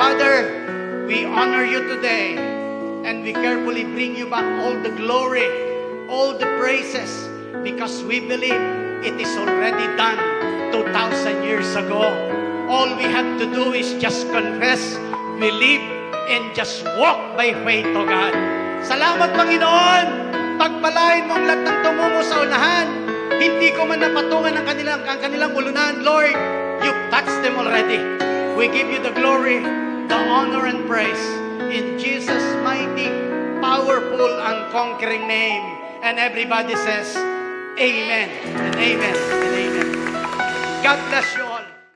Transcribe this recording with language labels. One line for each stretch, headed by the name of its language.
English: Father, we honor you today, and we carefully bring you back all the glory, all the praises, because we believe it is already done 2,000 years ago. All we have to do is just confess, believe, and just walk by faith, O God.
Filipino: Salamat, Panginoon. Pagpalain mo ang lahat ng tumungo sa unahan. Hindi ko man napatungan ang kanilang ulunan.
English: Lord, you've touched them already. We give you the glory, the honor, and praise. In Jesus' mighty, powerful, and conquering name. And everybody says, Amen, and Amen, and Amen. God bless you all.